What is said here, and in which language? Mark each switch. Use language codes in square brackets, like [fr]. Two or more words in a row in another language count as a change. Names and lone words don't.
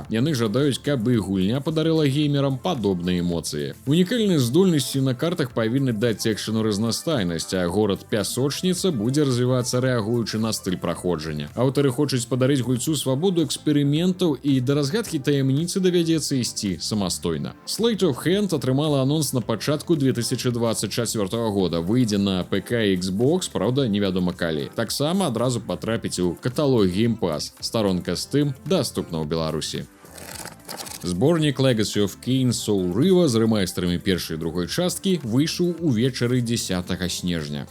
[be] Яны жадаюць, каб іх гульня падарыла геймерам падобныя эмоцыі. Унікальныя здольнасці на картах павінны даць экшену разнастайнасць, а горад-пясочніца будзе развівацца рэагуючы на стыль праходжання. Аўтары хочуць падарыць гульцу свабоду эксперыментаў і да разгадкі таямніцы давядзецца ісці самастойна. Sleight of Hand атрымала анонс на пачатку 2024 года. Выйдзе на ПК і Xbox, правда, невядома калі. Таксама адразу патрапіць у каталог Game Pass. Старонка Steam даступна ў Беларусі. Зборнік Legacy of Kain Soul River з рэмайстарамі першай і другой часткі выйшаў увечары 10 снежня.